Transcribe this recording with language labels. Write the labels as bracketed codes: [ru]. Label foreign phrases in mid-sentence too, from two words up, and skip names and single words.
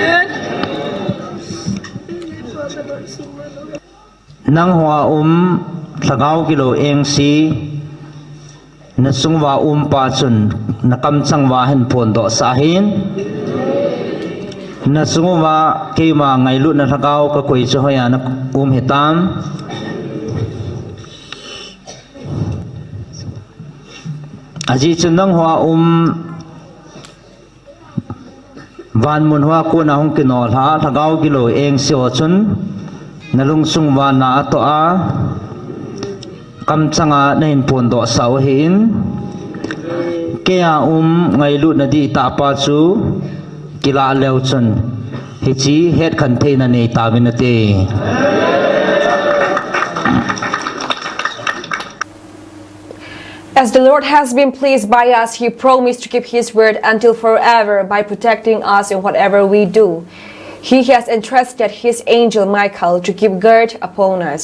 [tcz] nang hoa thagau kilo eng si na sungwa pa chun na kam changwa hen phon do sa hin na sungwa ke ma ngai lu na thagau ka koi chu hoya na hi tam aji chun nang hoa van mun hoa ko na hong kinol ha thagau kilo eng si ho chun nalung sungwa na ato a kam changa na hin pon do sau hin kaya ngai lu na di ta pa chu kila leu chun hichi het khan the na nei ta vinate. [en] As the Lord has been pleased by us, He promised to keep His word until forever by protecting us in whatever we do. He has entrusted his angel Michael to keep guard upon us.